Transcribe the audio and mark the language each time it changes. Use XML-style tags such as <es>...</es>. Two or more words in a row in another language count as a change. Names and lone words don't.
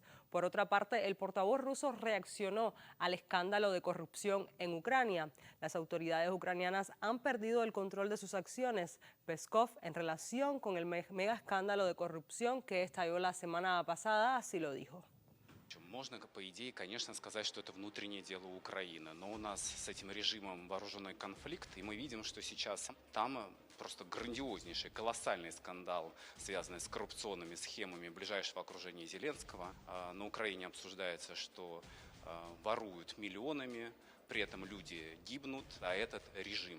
<es>Por otra parte, el portavoz ruso reaccionó al escándalo de corrupción en Ucrania. Las autoridades ucranianas han perdido el control de sus acciones. Peskov, en relación con el mega escándalo de corrupción que estalló la semana pasada, así lo dijo.</es> <ru>Можно, по идее, конечно, сказать, что это внутреннее дело Украины, но у нас с этим режимом вооруженный конфликт, и мы видим, что сейчас там просто грандиознейший, колоссальный скандал, связанный с коррупционными схемами ближайшего окружения Зеленского. На Украине обсуждается, что воруют миллионами, при этом люди гибнут, а этот режим.</ru>